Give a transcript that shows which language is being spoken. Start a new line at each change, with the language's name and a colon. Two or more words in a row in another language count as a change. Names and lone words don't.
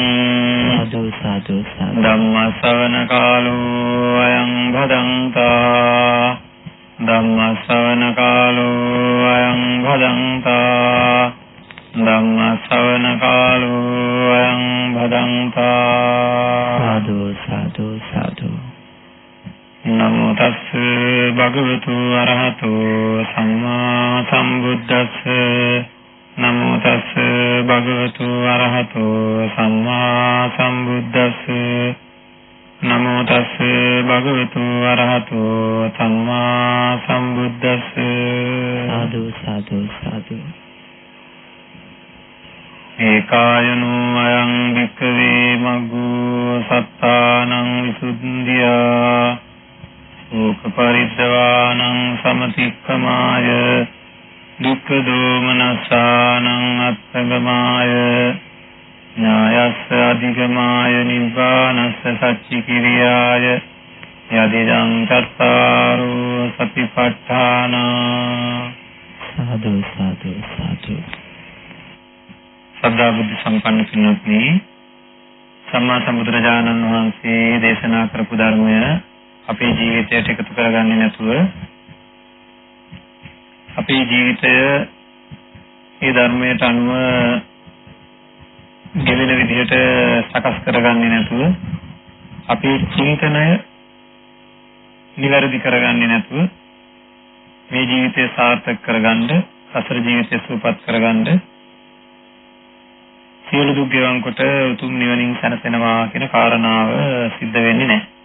Pali: साधु साधु साधु धम्म श्रवण कालो अयं भदन्ता धम्म श्रवण कालो अयं भदन्ता धम्म श्रवण कालो अयं भदन्ता साधु साधु साधु नमो तस् भगवतु अरहतो सम्मा सम्बुद्धस्स नमो तस् भगवतु अरहतो सम्मा सम्बुद्धस्स नमो तस् भगवतु अरहतो सम्मा सम्बुद्धस्स साधु साधु साधु एकायनो अयं विक्खवे मग्गो सत्तानं विसुद्धिया शोक परिद्रवानं समतिक्कमाय दुःख दोमनस्सानं अत्तगमाय न्यायस्स अधिगमाय निब्बानस्स सच्चिकिरियाय यदिदं चत्तारो सतिपट्ठाना साधु साधु साधु
Sinhala: ශ්‍රද්ධා බුද්ධි සම්පන්න පින්වත්නි සම්මා සම්බුදුරජාණන් වහන්සේ දේශනා කරපු ධර්මය අපේ ජීවිතයට එකතු කරගන්නේ නැතුව අපේ ජීවිතය ඒ ධර්මයට අනුව ගෙවෙන විදිහට සකස් කරගන්නේ නැතුව අපේ චින්තනය නිවැරදි කරගන්නේ නැතුව මේ ජීවිතය සාර්ථක කරගන්න සසර ජීවිතය සුවපත් කරගන්න සියලු දුක් ගෙවන් කොට උතුම් නිවනින් සැනසෙනවා කියන කාරණාව සිද්ධ වෙන්නේ නැහැ.